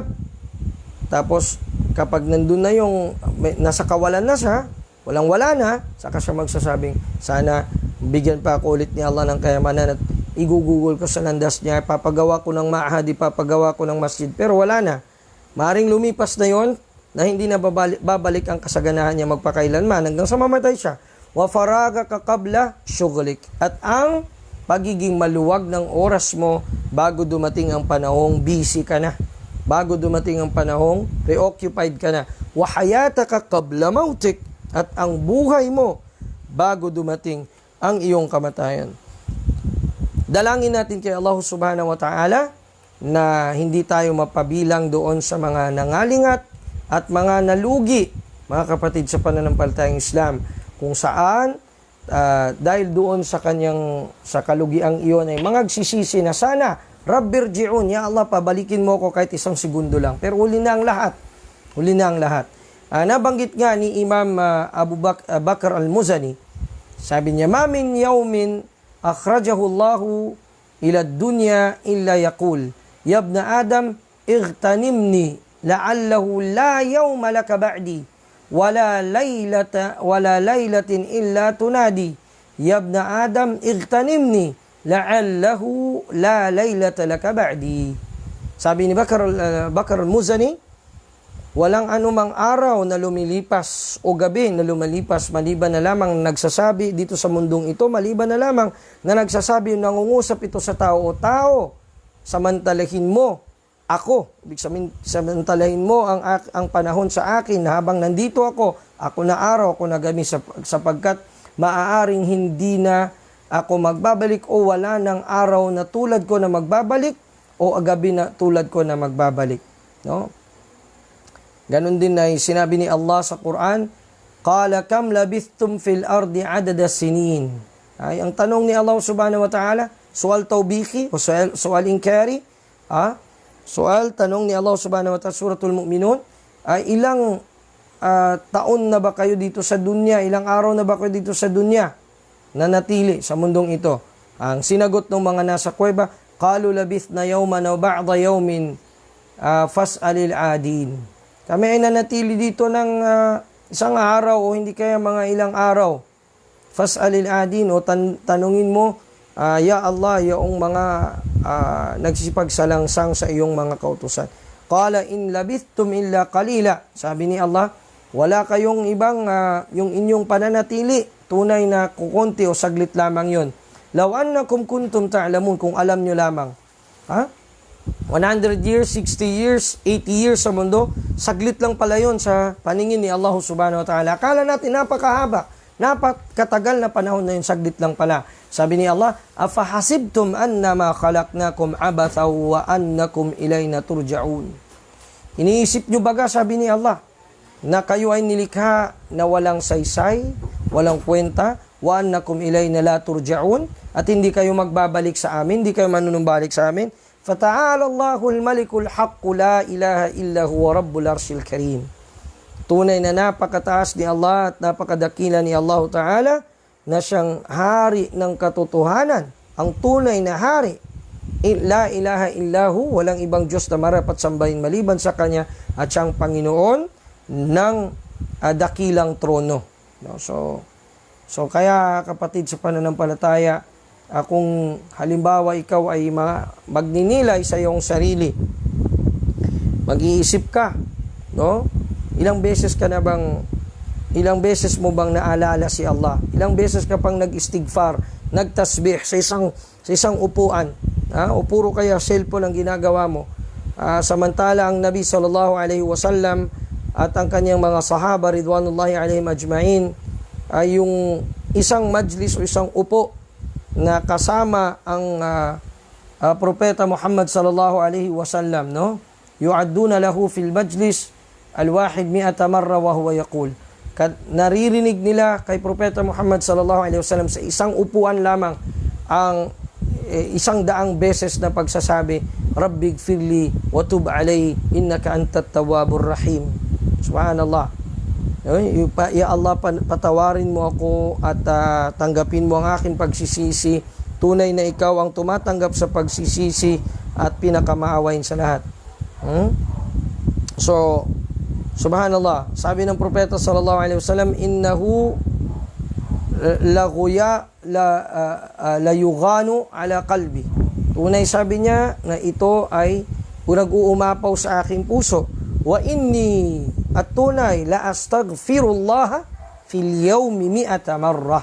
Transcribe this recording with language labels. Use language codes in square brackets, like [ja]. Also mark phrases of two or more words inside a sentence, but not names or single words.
[tl] Tapos, kapag nandun na yung, nasa kawalan na siya, walang-wala na, saka siya magsasabing, sana bigyan pa ako ulit ni Allah ng kayamanan at igugugol ko sa landas niya, papagawa ko ng ma'had, papagawa ko ng masjid, pero wala na. Maring lumipas na yon na hindi na babalik ang kasaganahan niya magpakailanman hanggang sa mamatay siya. [ar] وفراغك قبل شغلك. [tl] At ang pagiging maluwag ng oras mo bago dumating ang panahong busy ka na, bago dumating ang panahong preoccupied ka na. [ar] وحياتك قبل موتك. [tl] At ang buhay mo bago dumating ang iyong kamatayan. Dalangin natin kay Allah [ar] سبحانه وتعالى [tl] na hindi tayo mapabilang doon sa mga nangalingat at mga nalugi, mga kapatid sa pananampalatayang Islam, kung saan dahil doon sa kalugiang iyon ay mangagsisisi na sana, [ar] رب ارجعون، يا الله, [tl] pabalikin mo ko kahit isang segundo lang. Pero huli na ang lahat. Huli na ang lahat. Nabanggit nga ni Imam Abu Bakr al-Muzani, sabi niya, [ar] ما من يوم أخرجه الله إلى الدنيا إلا يقول، يا ابن آدم، اغتنمني لعله لا يوم لك بعدي، ولا ليلة إلا تنادي، يا ابن آدم، اغتنمني لعله لا ليلة لك بعدي. [tl] Sabi ni Bakr al-Muzani, walang anumang araw na lumilipas o gabi na lumalipas maliban na lamang nagsasabi dito sa mundong ito, maliban na lamang na nagsasabi, nangungusap ito sa tao, o tao, samantalahin mo ako, ibig sabihin, samantalahin mo ang panahon sa akin habang nandito ako na araw, ako na gabi, sapagkat maaaring hindi na ako magbabalik, o wala ng araw na tulad ko na magbabalik, o gabi na tulad ko na magbabalik. No? Ganon din ay sinabi ni Allah sa Quran, [ar] قال كم لبثتم في الأرض عدد سنين. [tl] Ay, ang tanong ni Allah [ar] سبحانه وتعالى, سؤال توبيخي [tl] o [ar] سؤال إنكاري, [tl] sual, tanong ni Allah [ar] سبحانه وتعالى, [tl] suratul Mu'minun, ay ilang taon na ba kayo dito sa dunya, ilang araw na ba kayo dito sa dunya na natili sa mundong ito? Ang sinagot ng mga nasa kuweba, [ar] قالوا لبثنا يوما أو بعض يوم فاسأل العادين. [tl] Kami ay nanatili dito ng isang araw o hindi kaya mga ilang araw. [ar] فاسأل العادين, [tl] o tanungin mo, [ar] يا الله, [tl] yung mga nagsisipagsalangsang sa iyong mga kautusan. [ar] قال إن لبثتم إلا قليلا. [tl] Sabi ni Allah, wala kayong ibang yung inyong pananatili, tunay na kukunti o saglit lamang yon. [ar] لو أنكم كنتم تعلمون, [tl] kung alam nyo lamang. 100 years, 60 years, 80 years sa mundo, saglit lang pala yun sa paningin ni Allah [ar] سبحانه وتعالى. [tl] Akala natin napakahaba, napakatagal na panahon na yun, saglit lang pala. Sabi ni Allah, [ar] أفحسبتم أنما خلقناكم عبثا وأنكم إلينا ترجعون. [tl] Iniisip nyo baga, sabi ni Allah, na kayo ay nilikha na walang saysay, walang kwenta, [ar] وأنكم إلينا لا ترجعون, [tl] at hindi kayo magbabalik sa amin, hindi kayo manunumbalik sa amin. [ar] فتعالى الله الملك الحق، لا إله إلا هو رب العرش الكريم. [tl] Tunay na napakataas ni Allah at napakadakila ni Allah Ta'ala na siyang hari ng katotohanan, ang tunay na hari. [ar] لا إله إلا هو, [tl] walang ibang Diyos na marapat sambahin maliban sa Kanya, at siyang Panginoon ng dakilang trono. No? So kaya kapatid sa pananampalataya, kung halimbawa ikaw ay magninilay sa iyong sarili, mag-iisip ka, no? Ilang beses mo bang naalala si Allah? Ilang beses ka pang nag-istighfar, nagtasbih sa isang upuan, o puro kaya cellphone ang ginagawa mo? Samantala ang Nabi [ar] صلى الله عليه وسلم [tl] at ang kanyang mga sahaba [ar] رضوان الله عليهم أجمعين [tl] ay yung isang majlis o isang upo na kasama ang propeta Muhammad [ar] صلى الله عليه وسلم, [tl] no? [ar] يعدون له في المجلس الواحد مائة مرة وهو يقول. [tl] Naririnig nila kay propeta Muhammad [ar] صلى الله عليه وسلم [tl] sa isang upuan lamang ang 100 beses na pagsasabi, [ar] رب اغفر لي وتب علي إنك أنت التواب الرحيم. [tl] Subhanallah. [ar] يا الله, [tl] patawarin mo ako at tanggapin mo ang aking pagsisisi. Tunay na ikaw ang tumatanggap sa pagsisisi at pinakamaawain sa lahat. So, subhanallah, sabi ng propeta [ar] صلى الله عليه وسلم, إنه ليغان على قلبي. [tl] Tunay, sabi niya, na ito ay nag-uumapaw sa aking puso. [ar] وإني, [tl] at tunay, [ar] لأستغفر الله في اليوم مائة مرة.